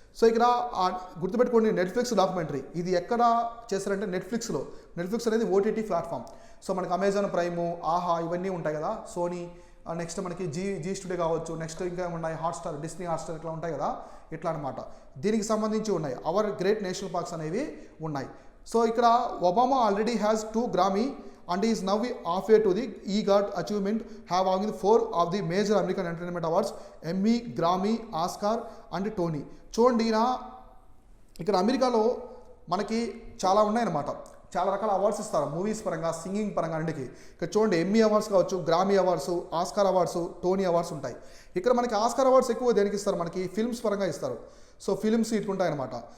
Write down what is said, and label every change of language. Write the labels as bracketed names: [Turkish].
[Telugu] So ఇక్కడ గుర్తుపెట్టుకోండి, Netflix documentary ఇది ఎక్కడ చేశారంటే నెట్ఫ్లిక్స్ అనేది ఓటీటీ ప్లాట్ఫామ్. సో మనకి అమెజాన్ ప్రైము, ఆహా ఇవన్నీ ఉంటాయి కదా, సోనీ, నెక్స్ట్ మనకి జీ స్టూడియో కావచ్చు, నెక్స్ట్ ఇంకా ఉన్నాయి హాట్స్టార్, డిస్నీ హాట్స్టార్ ఇట్లా ఉంటాయి కదా, ఇట్లా అనమాట. దీనికి సంబంధించి ఉన్నాయి అవర్ గ్రేట్ నేషనల్ పార్క్స్ అనేవి ఉన్నాయి. సో ఇక్కడ [English] Obama already has 2 Grammy and is now halfway to the EGOT achievement, have won 4 of the major American entertainment awards, Emmy, Grammy, Oscar and Tony. [Telugu] చూడండి, ఇక్కడ అమెరికాలో మనకి చాలా ఉన్నాయన్నమాట, చాలా రకాల అవార్డ్స్ ఇస్తారు మూవీస్ పరంగా, సింగింగ్ పరంగా అన్నిటికీ. ఇక్కడ చూడండి, ఎమ్మీ అవార్డ్స్ కావచ్చు, గ్రామీ awards, Oscar awards, Tony awards ఉంటాయి. ఇక్కడ మనకి ఆస్కార్ అవార్డ్స్ ఎక్కువ దేనికి ఇస్తారు? మనకి ఫిల్మ్స్ పరంగా ఇస్తారు. సో ఫిల్మ్స్ ఇట్లుంటాయి అనమాట.